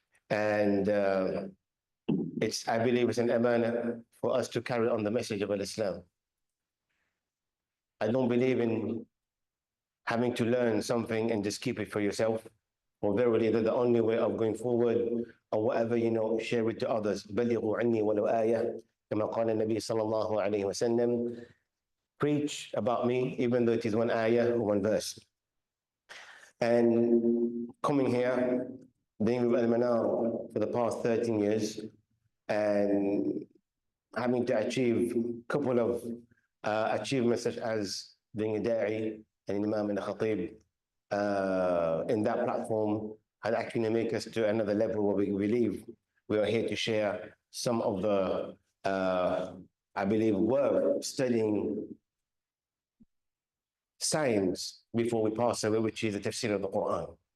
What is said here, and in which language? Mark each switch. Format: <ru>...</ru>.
<en>And I believe it's an amana for us to carry on the message of Islam. I don't believe in having to learn something and just keep it for yourself. Or verily, that the only way of going forward, or whatever you know, share it to others.</en> <ar>بَلِّغُوا عَنِّي وَلَوْ آيَةً كما قال النبي صلى الله عليه وسلم.</ar> <en>Preach about me, even though it is one ayah or one verse. And coming here, being with Al-Manar for the past 13 years, and having to achieve a couple of achievements such as being a da'i and an imam and a khatib in that platform, had actually make us to another level where we believe we are here to share some of the I believe we're studying science before we pass away, which is the tafsir of the Quran.</en>